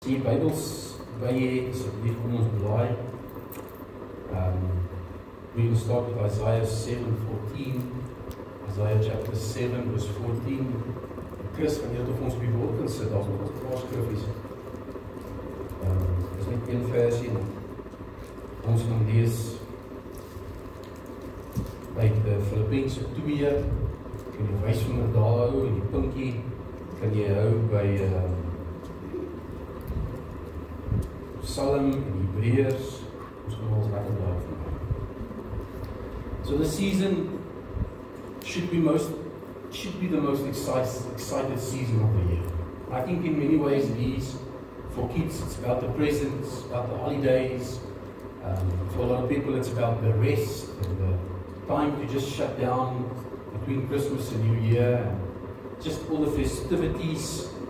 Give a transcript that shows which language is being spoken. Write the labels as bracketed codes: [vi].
[af] Die Bybels by jy asseblief kom ons blaai. [en] We will start with Isaiah 7:14. Isaiah chapter 7 verse 14. [af] Chris, gaan jy dit op ons op die woord kan sit, daar is nog 'n paar skriffies. Dis net een versie. Ons gaan lees uit Filippense 2. Kan jy wysvinger daar hou en die puntjie kan jy hou by Psalm en Hebreërs. Ons gaan ons lekker daar vandag. [en] So the season should be the most excited season of the year. I think in many ways it is. For kids, it's about the presents, about the holidays. For a lot of people, it's about the rest and the time to just shut down between Christmas and New Year, and just all the festivities.